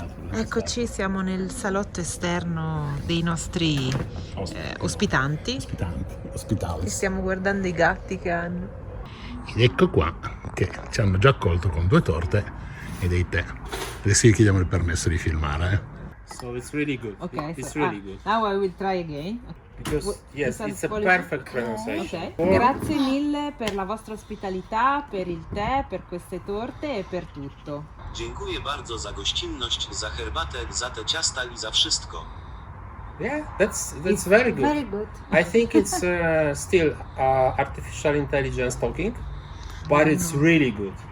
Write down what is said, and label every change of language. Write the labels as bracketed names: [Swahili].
[Italian] Eccoci, siamo nel salotto esterno dei nostri ospitanti. Ospitali. E stiamo guardando i gatti che hanno. Ed ecco qua che ci hanno già accolto con 2 torte e dei tè. Adesso gli chiediamo il permesso di filmare. [English] So it's really good. It's really good. Now I will try again. Because yes, it's a perfect pronunciation. [Italian] Ok, grazie mille per la vostra ospitalità, per il tè, per queste torte e per tutto. [Polish] Dziękuję bardzo za gościnność, za herbatę, za te ciasta i za wszystko. [English] Yeah, that's very good. Very good. I think it's still artificial intelligence talking, but it's really good.